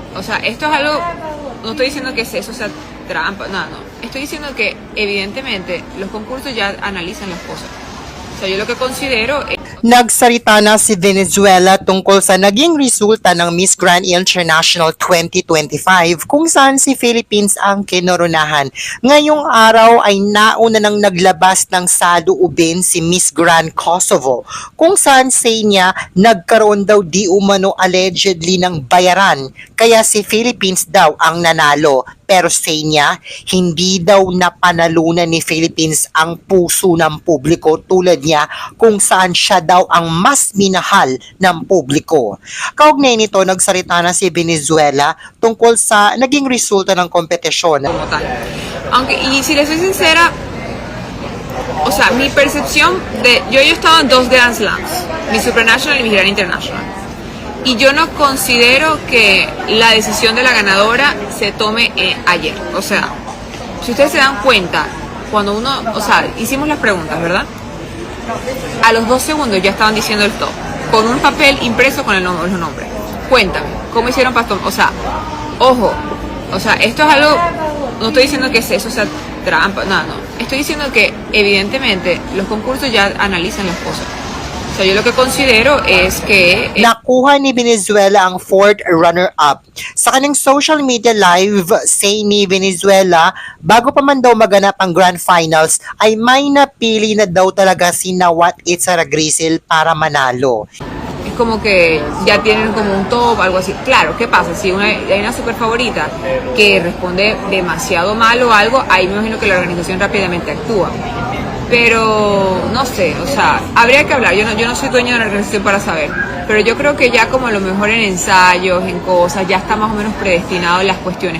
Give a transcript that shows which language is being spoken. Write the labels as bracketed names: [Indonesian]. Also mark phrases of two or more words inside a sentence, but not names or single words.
[Spanish] O sea, esto es algo, no estoy diciendo que eso sea trampa, no. Estoy diciendo que evidentemente los concursos ya analizan las cosas. O sea, yo lo que considero es... [Filipino] Nagsalita na si Venezuela tungkol sa naging resulta ng Miss Grand International 2025 kung saan si Philippines ang kinoronahan. Ngayong araw ay nauna nang naglabas ng saloobin si Miss Grand Kosovo kung saan say niya nagkaroon daw di umano allegedly ng bayaran kaya si Philippines daw ang nanalo. Pero say niya, hindi daw napanalunan ni Philippines ang puso ng publiko tulad niya kung saan siya daw ang mas minahal ng publiko. Kaugnay nito, nagsalita na si Venezuela tungkol sa naging resulta ng kompetisyon. [Spanish] Aunque, y si les soy sincera, o sea, mi percepción de... Yo he estado en 2 Grand Slams, mi Supranational y mi Grand International. Y yo no considero que la decisión de la ganadora se tome ayer. O sea, si ustedes se dan cuenta, cuando uno, o sea, hicimos las preguntas, ¿verdad? A los 2 segundos ya estaban diciendo el top, con un papel impreso con los nombres. Cuéntame, ¿cómo hicieron para tomar? O sea, ojo, o sea, esto es algo, no estoy diciendo que eso sea trampa, no. Estoy diciendo que evidentemente los concursos ya analizan las cosas. O sea, yo lo que considero es que... [Filipino] Nakuha ni Venezuela ang 4th runner-up. Sa kanyang [English] social media live, [Filipino] say ni Venezuela, bago pa man daw maganap ang Grand Finals, ay may napili na daw talaga si Nawat Itzara Grisil para manalo. [Spanish] Es como que ya tienen como un top, algo así. Claro, ¿qué pasa? Si hay una super favorita que responde demasiado mal o algo, ahí me imagino que la organización rápidamente actúa. Pero no sé, o sea, habría que hablar. Yo no soy dueño de la organización para saber, pero yo creo que ya como a lo mejor en ensayos, en cosas, ya está más o menos predestinado las cuestiones.